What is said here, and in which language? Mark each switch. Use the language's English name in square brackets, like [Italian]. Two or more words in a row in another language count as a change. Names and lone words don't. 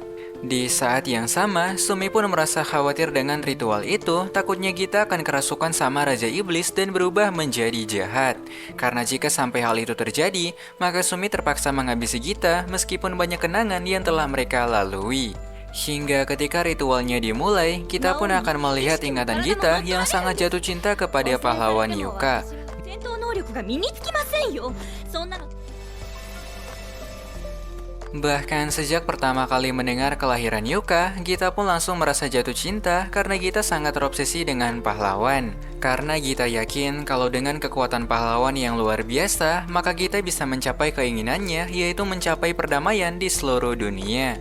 [Indonesian] Di saat yang sama, Sumi pun merasa khawatir dengan ritual itu, takutnya Gita akan kerasukan sama Raja Iblis dan berubah menjadi jahat. Karena jika sampai hal itu terjadi, maka Sumi terpaksa menghabisi Gita meskipun banyak kenangan yang telah mereka lalui. Hingga ketika ritualnya dimulai, kita pun akan melihat ingatan Gita yang sangat jatuh cinta kepada pahlawan Yuka. [Japanese] 戦闘能力が身につきませんよ。そんなの [Indonesian] Bahkan sejak pertama kali mendengar kelahiran Yuka, Gita pun langsung merasa jatuh cinta karena Gita sangat terobsesi dengan pahlawan. Karena Gita yakin kalau dengan kekuatan pahlawan yang luar biasa, maka Gita bisa mencapai keinginannya, yaitu mencapai perdamaian di seluruh dunia.